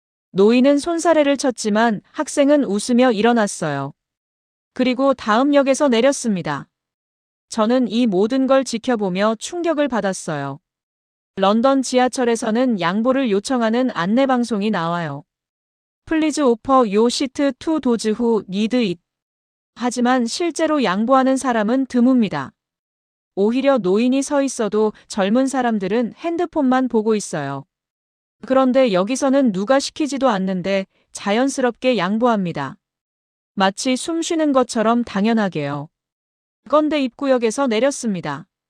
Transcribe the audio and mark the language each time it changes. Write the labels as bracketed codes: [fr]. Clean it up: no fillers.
[ko] 노인은 손사래를 쳤지만 학생은 웃으며 일어났어요. 그리고 다음 역에서 내렸습니다. 저는 이 모든 걸 지켜보며 충격을 받았어요. 런던 지하철에서는 양보를 요청하는 안내방송이 나와요. [en] Please offer your seat to those who need it. [ko] 하지만 실제로 양보하는 사람은 드뭅니다. 오히려 노인이 서 있어도 젊은 사람들은 핸드폰만 보고 있어요. 그런데 여기서는 누가 시키지도 않는데 자연스럽게 양보합니다. 마치 숨 쉬는 것처럼 당연하게요. 건대 입구역에서 내렸습니다.